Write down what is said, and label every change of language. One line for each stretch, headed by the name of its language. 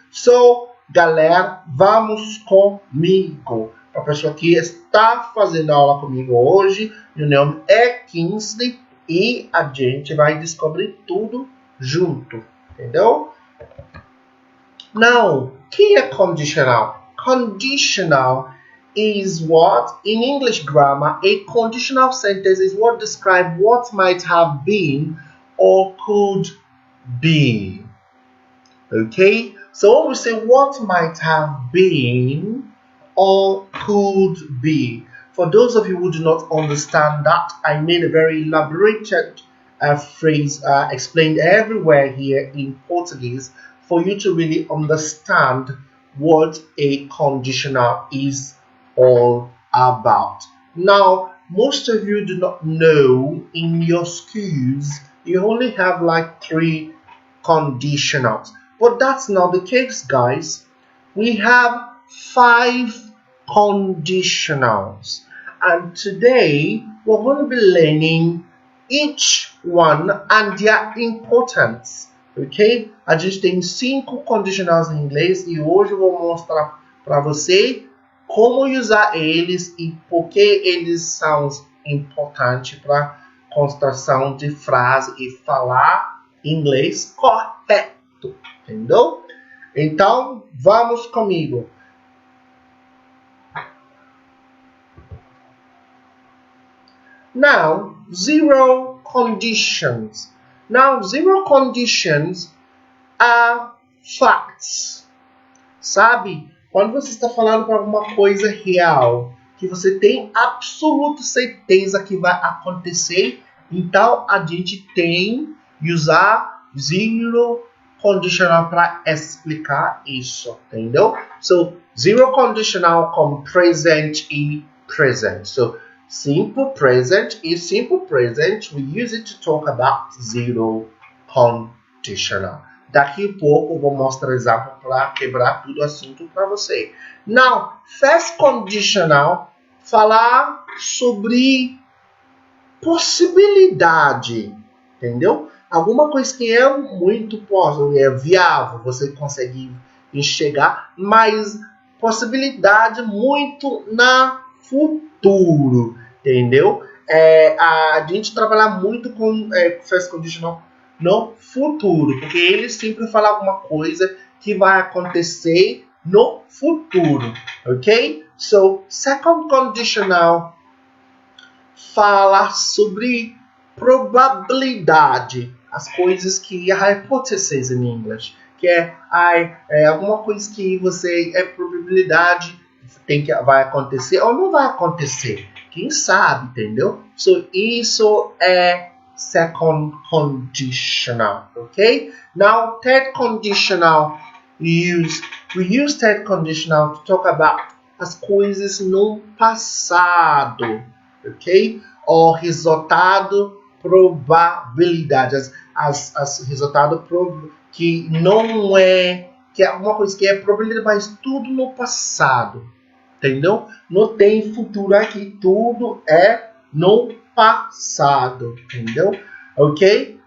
Portuguese: So, galera, vamos comigo. A pessoa que está fazendo aula comigo hoje, meu nome é Kingsley e a gente vai descobrir tudo junto, entendeu? Now, o que é conditional?
English: Conditional is what, in English grammar, a conditional sentence is what describes what might have been or could be. Okay? So when we say what might have been or could be, for those of you who do not understand that, I made a very elaborated phrase explained everywhere here in Portuguese for you to really understand what a conditional is all about. Now, most of you do not know in your schools you only have like 3 conditionals, but that's not the case, guys. We have 5 conditionals, and today we're going to be learning each one and their importance, ok?
Portuguese: A gente tem 5 conditionals em inglês e hoje eu vou mostrar para você como usar eles e por que eles são importantes para construção de frase e falar inglês correto, entendeu? Então, vamos comigo.
English: Now, 0 conditions. Now, 0 conditions are facts.
Portuguese: Sabe? Quando você está falando para alguma coisa real, que você tem absoluta certeza que vai acontecer, então a gente tem que usar 0 condicional para explicar isso, entendeu? So, zero conditional com present e present.
English: So, simple present e simple present, we use it to talk about zero conditional.
Portuguese: Daqui a pouco eu vou mostrar exemplo para quebrar tudo o assunto para você. Now, first conditional, falar sobre possibilidade, entendeu? Alguma coisa que é muito viável, você consegue enxergar, mas possibilidade muito na futuro, entendeu? A gente trabalha muito com first conditional no futuro, porque ele sempre fala alguma coisa que vai acontecer no futuro, ok? So, second conditional fala sobre probabilidade, as coisas que hypothesis em inglês, que é alguma coisa que você probabilidade vai acontecer ou não vai acontecer, quem sabe, entendeu? So, isso é second conditional, okay?
English: Now, third conditional, we use third conditional to talk about
Portuguese: as coisas no passado,
English: ok?
Portuguese: O resultado, probabilidade, as resultado que não é, que é alguma coisa que é probabilidade, mas tudo no passado, entendeu? Não tem futuro aqui, tudo é no passado, entendeu? Ok?